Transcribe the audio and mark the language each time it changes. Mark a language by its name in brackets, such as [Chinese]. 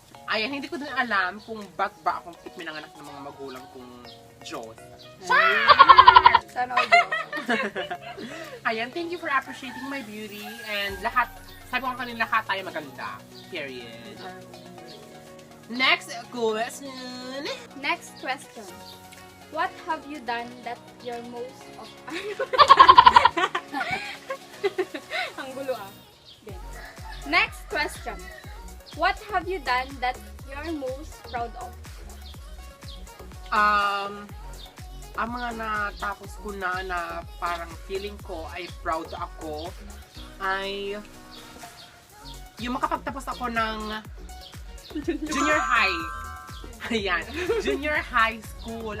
[Filipino] Ayan, hindi ko din alam kung ba't ba akong pinanganak ng mga magulang kong Diyos. Sana all go. [English] Ayan, thank you for appreciating my beauty. [Filipino] And lahat, sabi ko kanina, lahat tayo maganda. [English] Period. Next question. Next question. What have you done that you're most of... [Filipino] Ang gulo ah. [English] Okay. Next question. What have you done that you're most proud of? [Filipino] Ang mga natapos ko na parang feeling ko ay proud ako ay yung makapagtapos ako ng junior high. [English] Ayan, junior high school.